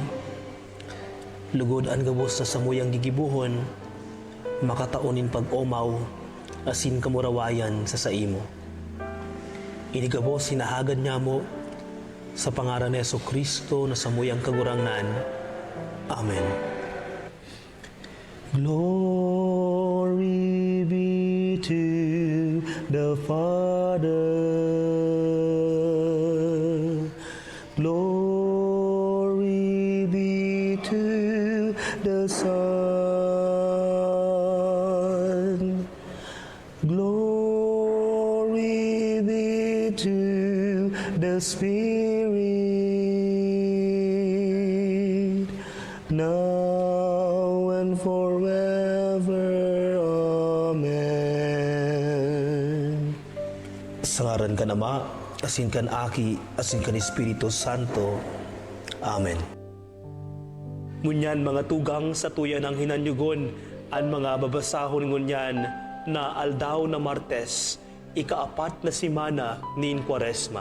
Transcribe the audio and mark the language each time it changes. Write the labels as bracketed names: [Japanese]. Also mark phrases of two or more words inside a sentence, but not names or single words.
[Bikol] Lugod ang gabos sa samuyang gigibuhon, makataonin pag-omaw, asin kamurawayan sa saimo. Inigabos sinahagad niya mo sa pangaran ni Jesucristo na samuyang kagurangnan. [English] Amen. Glory be to the Father. Glory be to the Son. Glory be to the Spirit, now and forever. Amen. [Bikol] Sa ngaran kan Ama, asin kan Aki, asin kan Espiritu Santo. Amen. Ngunyan mga tugang sa tuyan ng hinanyugon, ang mga babasahon ngunyan na aldaw na Martes, ikaapat na simana nin Kwaresma.